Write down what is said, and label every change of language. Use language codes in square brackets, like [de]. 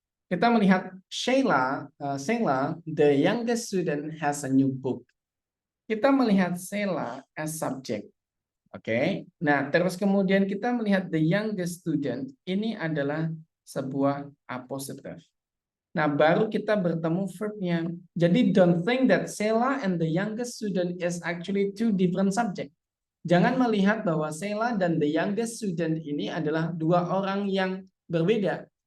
[id] Kita melihat [en] Sheila, the youngest student has a new book. Kita melihat Sheila as subject. Oke. [id] Nah, terus kemudian kita melihat [en] the youngest student [id] ini adalah sebuah appositive. Nah, baru kita bertemu verbnya. [en] Jadi don't think that Sheila and the youngest student is actually two different subject. [id] Jangan melihat bahwa Sheila dan [en] the youngest student [id] ini adalah dua orang yang berbeda.